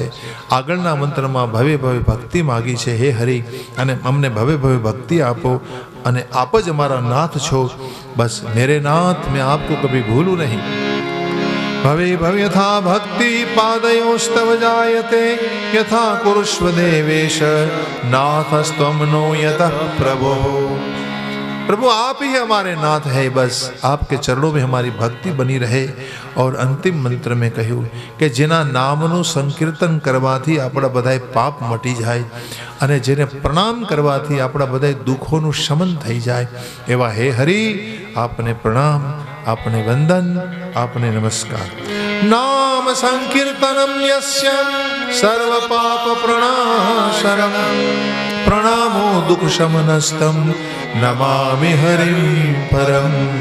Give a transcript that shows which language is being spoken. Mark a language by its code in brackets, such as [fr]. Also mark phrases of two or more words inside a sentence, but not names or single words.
[gu] આગળના મંત્રમાં ભવે ભવે ભક્તિ માગી છે. હે હરિ, અને અમને ભવે ભવે ભક્તિ આપો અને આપ જ અમારા નાથ છો. [hi] बस मेरे नाथ, में आपको कभी भूलूं नहीं. [sa] भवे भवे यथा भक्ति पादयोस्तव जायते यथा कुरुष्व देवेश नाथस्त्वम नो यतः प्रभो. [hi] प्रभु आप ही हमारे नाथ है. बस आपके चरणों में हमारी भक्ति बनी रहे. और अंतिम मंत्र में [gu] કહ્યું કે જેના નામનું સંકીર્તન કરવાથી આપણા બધાય પાપ મટી જાય અને જેને પ્રણામ કરવાથી આપણા બધાય દુઃખોનું શમન થઈ જાય એવા હે હરિ, આપને પ્રણામ, આપને વંદન, આપને નમસ્કાર. [sa] नाम संकीर्तनम यस्य सर्व पाप प्रणाशनम प्रणामो दुःख शमनस्तम नमामि हरिम परम.